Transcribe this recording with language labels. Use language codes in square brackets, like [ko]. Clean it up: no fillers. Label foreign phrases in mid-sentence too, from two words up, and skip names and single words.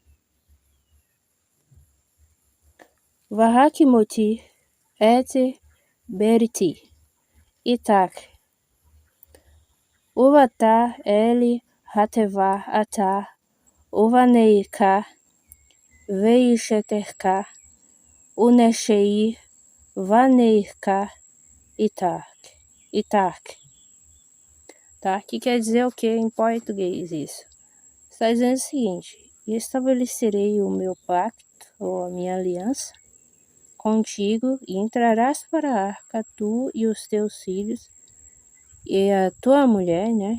[he] והקמתי את בריתי אתך ובאת אל התבה אתה ובניך ואשתך ונשי בניך אתך. [pt] Tá? Que quer dizer o que em português isso? Está dizendo o seguinte: estabelecerei o meu pacto, ou a minha aliança, contigo, e entrarás para a arca, tu e os teus filhos, e a tua mulher, né?